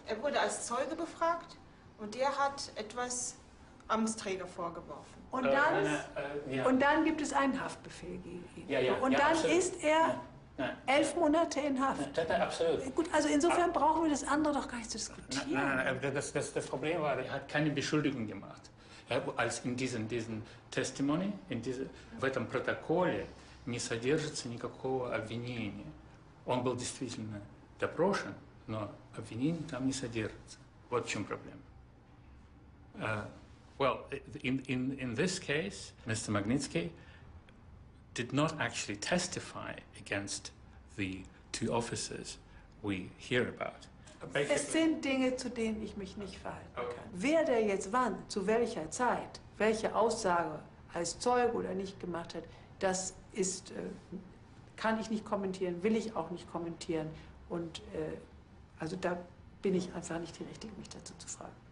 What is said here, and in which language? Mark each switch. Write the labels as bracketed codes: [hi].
[de] Er wurde als Zeuge befragt und der hat etwas Amtsträger vorgeworfen. Und dann gibt es einen Haftbefehl gegen ihn. Ja, und dann ist er Nein. 11 Monate in Haft. Absolut. Gut, also insofern brauchen wir das andere doch gar nicht zu diskutieren. Nein, das Problem war, er hat keine Beschuldigung gemacht. Als in diesem Testimony, [ru] в этом протоколе не содержится никакого обвинения. Он был действительно допрошен, но обвинений там не содержится. Вот в чем проблема. [en] Well, in this case, Mr. Magnitsky did not actually testify against the two officers we hear about. [de] Es sind Dinge, zu denen ich mich nicht verhalten kann. Wer der jetzt wann, zu welcher Zeit, welche Aussage als Zeuge oder nicht gemacht hat, das ist, kann ich nicht kommentieren, will ich auch nicht kommentieren. Und also da bin ich einfach nicht die Richtige, mich dazu zu fragen.